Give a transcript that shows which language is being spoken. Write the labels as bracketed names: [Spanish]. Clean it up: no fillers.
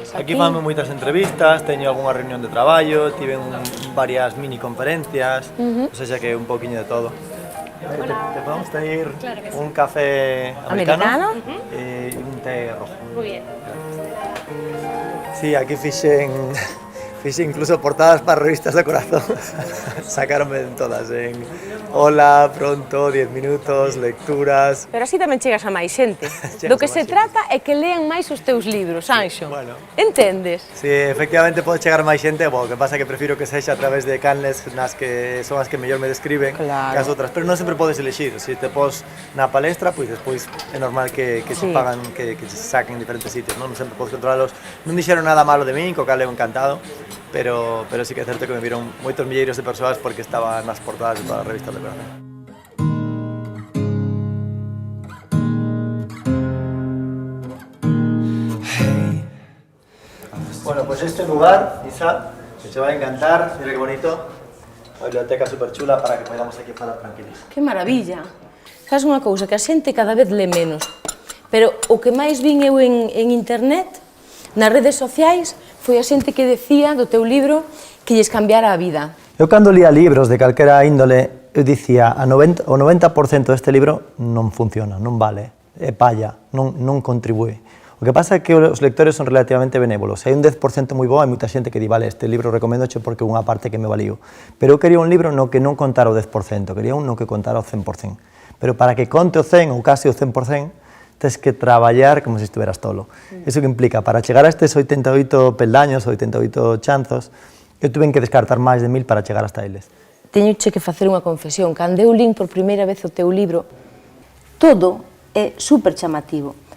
[Galician] Aquí fanme moitas entrevistas, teño algunha reunión de traballo, tiven varias mini conferencias, o sea que un poquinho de todo. [Spanish] ¿Te podemos pedir un café americano? Y un té rojo. Muy bien. [Galician] Sí, aquí fixen incluso portadas para revistas de corazón. Sacaronme en todas, en Hola, Pronto, 10 minutos, lecturas. Pero así tamén chegas a máis xente. Do que se trata é que lean máis os teus libros, Anxo. Bueno. Entendes? Sí, efectivamente pode chegar máis xente, o que pasa é que prefiro que sexa a través de canles nas que son as que mellor me describen que as outras, pero non sempre podes elixir. Se te pos na palestra, pois despois é normal que se pagan, que se saquen en diferentes sitios, non sempre podes controlarlos. Non dixeron nada malo de min, co cal eu encantado, pero sí que é certo que me viron moitos milleiros de persoas porque estaba nas portadas de todas as revistas de corazón. [Spanish] Bueno, pues este lugar, Isa, que te va a encantar, mira qué bonito, una biblioteca súper chula para que podamos aquí [Galician] falar tranquilos. [Spanish] Que maravilla. [Galician] Sabes unha cousa, que a xente cada vez lê menos, pero o que máis vin eu en internet, nas redes sociais, foi a xente que decía do teu libro que lles cambiara a vida. Eu cando lía libros de calquera índole, eu dicía o 90% deste libro non funciona, non vale, é palla, non contribúe. O que pasa é que os lectores son relativamente benévolos. Se hai un 10% moi bo, hai moita xente que di, vale, este libro recomendoche porque é unha parte que me valíu. Pero eu quería un libro no que non contara o 10%, quería un no que contara o 100%. Pero para que conte o 100 ou case o 100%, tens que traballar como se estuveras tolo. Iso que implica, para chegar a estes 88 peldaños, 88 chanzos, eu tuve que descartar máis de 1000 para chegar hasta eles. Teñoche que facer unha confesión. Cando eu lín por primeira vez o teu libro, todo é super chamativo.